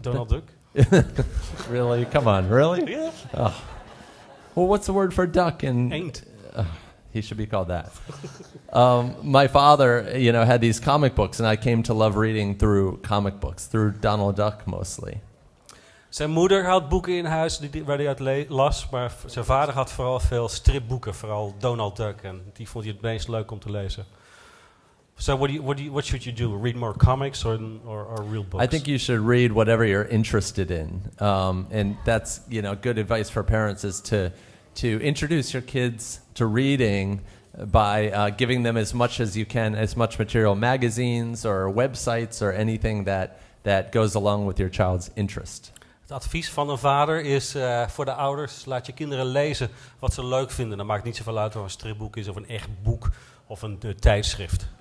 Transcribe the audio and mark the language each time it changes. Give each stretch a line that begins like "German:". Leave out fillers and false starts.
English: Donald Duck? Really? Come on, really? Yeah. Oh. Well, what's the word for duck in? Ain't. He should be called that. My father, had these comic books, and I came to love reading through comic books, through Donald Duck mostly.
Dutch: Zijn moeder had boeken in huis waar hij uit las, maar zijn vader had vooral veel stripboeken, vooral Donald Duck, en die vond hij het meest leuk om te lezen.
English: So what should you do? Read more comics or real books? I think you should read whatever you're interested in, and that's good advice for parents is to introduce your kids to reading by giving them as much as you can, as much material, magazines or websites or anything that goes along with your child's interest.
Dutch: Het advies van een vader is voor de ouders, laat je kinderen lezen wat ze leuk vinden. Dan maakt het niet zoveel uit of een stripboek is of een echt boek of een tijdschrift.